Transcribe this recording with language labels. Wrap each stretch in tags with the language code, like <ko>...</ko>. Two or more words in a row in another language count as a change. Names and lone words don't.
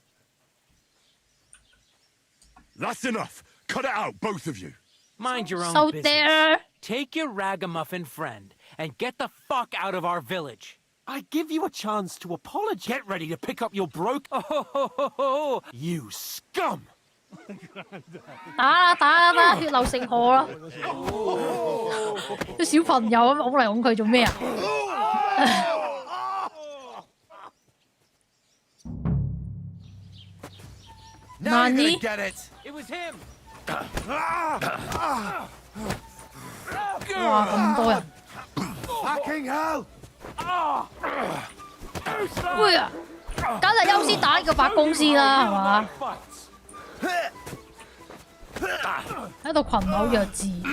<en>That's enough. Cut it out, both of you. Mind your own So business. there. Take your ragamuffin friend and get the fuck out of our village. I give you a chance to apologize. Get ready to pick up your broke... Oh, you scum!</en> <yue>打啦，血流成河啦！啲小朋友咁拱嚟拱去做咩啊？</yue> <en>Now you're Nani? gonna get it. It was him.</en> <yue>哇，咁多人！</yue> <en>Fucking hell!</en> <yue>喂啊，梗係優先打呢個白公司啦，係嘛？喺度群毆弱智。</yue>